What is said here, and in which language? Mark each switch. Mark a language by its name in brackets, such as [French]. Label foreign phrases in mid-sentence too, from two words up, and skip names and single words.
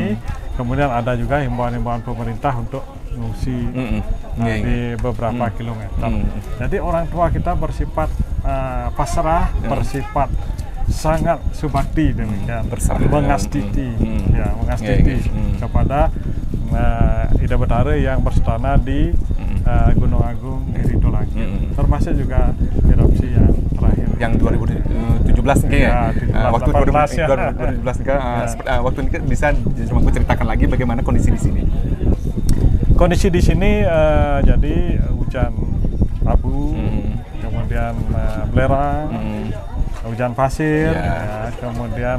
[Indonesian] Kemudian ada juga himbauan-himbauan pemerintah untuk mengungsi di beberapa kilometer. Jadi orang tua kita bersifat pasrah, bersifat sangat subakti demikian, mengastiti, kepada Ida Betara yang berstana di Gunung Agung Giri Dolangkit, termasuk juga erupsi yang terakhir yang 2017 kayaknya. Waktu 2017 waktu ini bisa cuma ceritakan lagi bagaimana kondisi di sini. Kondisi di sini jadi hujan abu, kemudian belerang, hujan pasir, kemudian